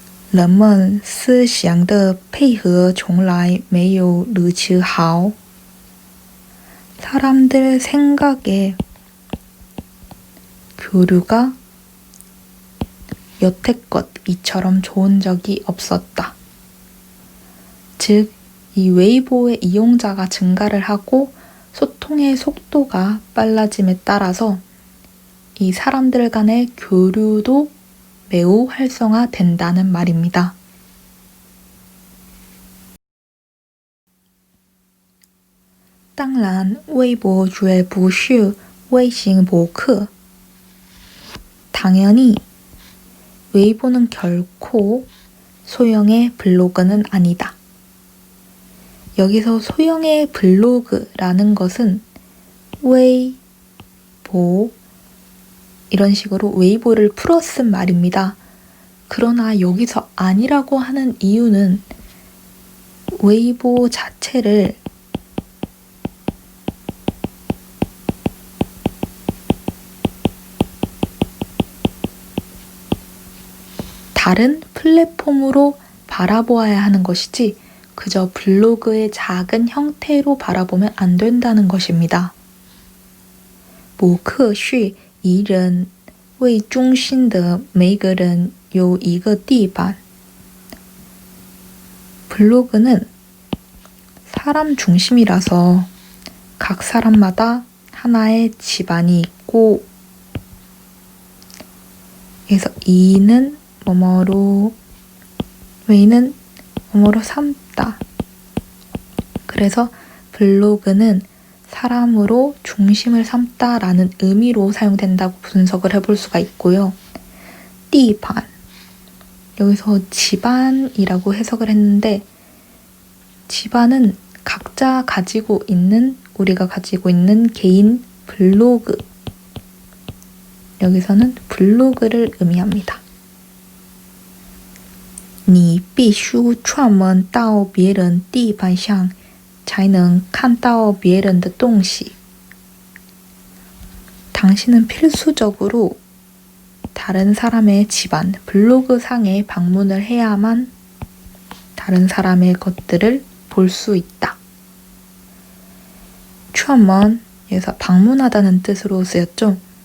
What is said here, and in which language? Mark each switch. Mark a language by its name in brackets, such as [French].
[Chinese] 人们思想的配合从来没有如此好 [Korean] 사람들 생각의 교류가 여태껏 이처럼 좋은 적이 없었다. 즉, 이 웨이보의 이용자가 증가를 하고 소통의 속도가 빨라짐에 따라서 이 사람들 간의 교류도 매우 활성화된다는 말입니다. [Chinese] 当然，微博绝不是微型博客。 [Korean] 당연히 웨이보는 결코 소형의 블로그는 아니다. 여기서 소형의 블로그라는 것은 웨이보 이런 식으로 웨이보를 풀어 쓴 말입니다. 그러나 여기서 아니라고 하는 이유는 웨이보 자체를 다른 플랫폼으로 바라보아야 하는 것이지 그저 블로그의 작은 형태로 바라보면 안 된다는 것입니다. [Chinese] 博客是以人为中心的每个人有一个地板. [Korean] 블로그는 사람 중심이라서 각 사람마다 하나의 집안이 있고 그래서 이는 뭐뭐로 웨이는 뭐뭐로 삼다. 그래서 블로그는 사람으로 중심을 삼다라는 의미로 사용된다고 분석을 해볼 수가 있고요. 띠반 여기서 집안이라고 해석을 했는데 집안은 각자 가지고 있는 우리가 가지고 있는 개인 블로그 여기서는 블로그를 의미합니다. [Chinese] 你必须串门到别人地板上才能看到别人的东西. [Korean] 당신은 필수적으로 다른 사람의 집안, 블로그 상에 방문을 해야만 다른 사람의 것들을 볼 수 있다. 串门에서 방문하다는 뜻으로 쓰였죠.